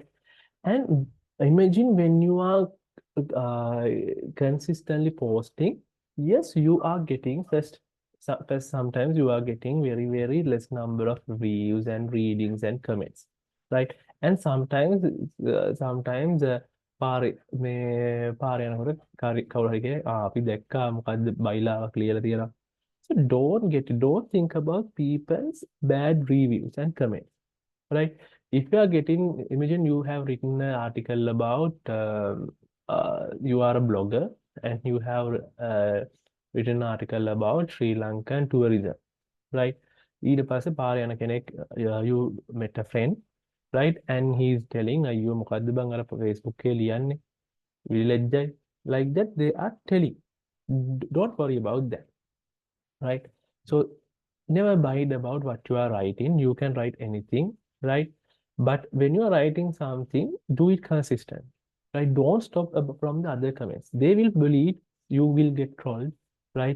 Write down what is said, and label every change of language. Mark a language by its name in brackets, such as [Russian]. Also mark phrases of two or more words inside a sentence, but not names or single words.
[English] And imagine when you are uh, consistently posting, yes, you are getting first sometimes you are getting very less number of views and readings and comments, right? And sometimes [Sinhala] පාරේ යනකොට කවුරු හරි අපි දැක්කා මොකද්ද බයිලාවක් ලියලා තියෙනවා. [English] So don't think about people's bad reviews and comments, right? If you are getting, imagine you have written an article about you are a blogger and you have written an article about Sri Lankan tourism, right? [Sinhala] ඊට පස්සේ පාර යන කෙනෙක් [English] you met a friend, right? And he's telling you [Sinhala] මොකද්ද බං අර Facebook එකේ ලියන්නේ විලෙජ්ජයි, [English] like that they are telling. Don't worry about that, right? So never mind about what you are writing. You can write anything, right? But when you are writing something, do it consistent, right? Don't stop from the other comments. They will believe you will get trolled, right?